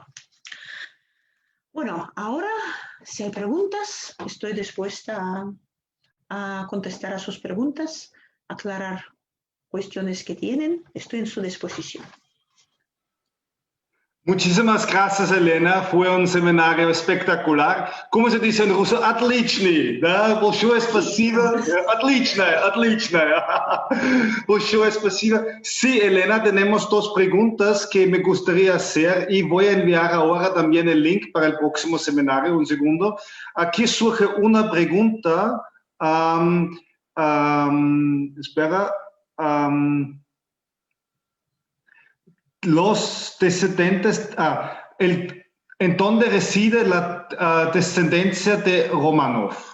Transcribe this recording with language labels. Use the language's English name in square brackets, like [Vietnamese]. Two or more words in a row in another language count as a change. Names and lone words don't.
[Spanish] Bueno, ahora, si hay preguntas, estoy dispuesta a contestar a sus preguntas, aclarar cuestiones que tienen. Estoy en su disposición. Muchísimas gracias, Elena. Fue un seminario espectacular. ¿Cómo se dice en ruso? [Russian] Отличный, да? Большое спасибо. Отлично. Большое спасибо. [Spanish] Sí, Elena, tenemos dos preguntas que me gustaría hacer y voy a enviar ahora también el link para el próximo seminario. Un segundo. Aquí surge una pregunta. Espera. Los descendientes, ¿en dónde reside la descendencia de Romanov?